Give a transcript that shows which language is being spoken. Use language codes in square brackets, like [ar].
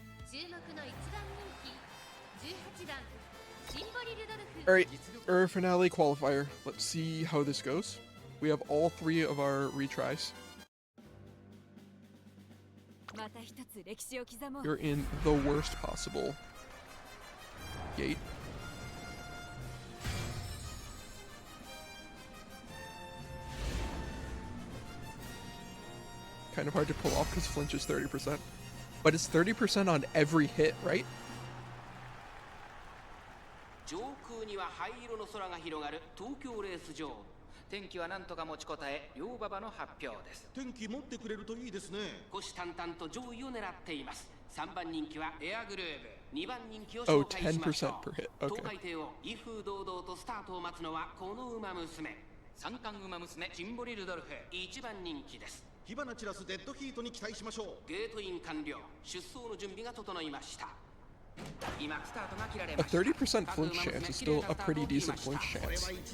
[ja] 注目の1番人気、18番、シンボリルドルフ。 [en] Alright, our finale qualifier. Let's see how this goes. We have all 3 of our retries. [ja] また一つ歴史を刻もう [en] You're in the worst possible gate. Kind of hard to pull off because flinch is 30%. But it's 30% on every hit, right? [ja] 上空には灰色の空が広がる東京レース場。天気は何とか持ちこたえ、両馬場の発表です。天気持ってくれるといいですね。虎視眈々と上位を狙っています。3番人気はエアグルーブ、2番人気を [en] Oh, [ja] 紹介しましょ [en] 10% per hit. [ja] う。 [en] Okay. [ja] 東海帝を威風堂々とスタートを待つのはこの馬娘。三冠馬娘シンボリルドルフ、1番人気です。火花散らすデッドヒートに期待しましょう。ゲートイン完了、出走の準備が整いました。 [en] A 30% flinch chance is still a pretty decent flinch chance.